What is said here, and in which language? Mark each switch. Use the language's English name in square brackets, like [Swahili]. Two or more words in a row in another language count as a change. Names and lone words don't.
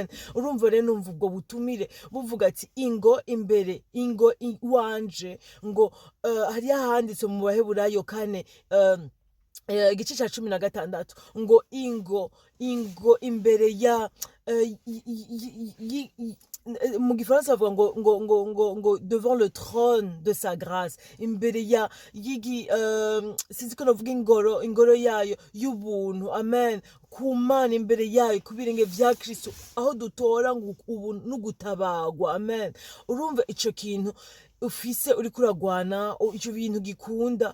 [Rundi] Urumva rero numva ubwo butumire buvuga ati ingo imbere, ingo wanje, ngo hariyo ahanditse mu Baheburayo 4 igice ca 16 ngo ingo imbere ya mu gifaransa bavuga ngo [French] devant le trône de sa grâce, [Rundi] imbere ya sinzi ko navuga ingoro yayo y'ubuntu. Amen. Ku Mana, imbere yayo ku birenge vya Kristo, aho dutora ngo ubu n'ugutabagwa. Amen. Urumva ico kintu ufise uri kuragwana, ico bintu gikunda.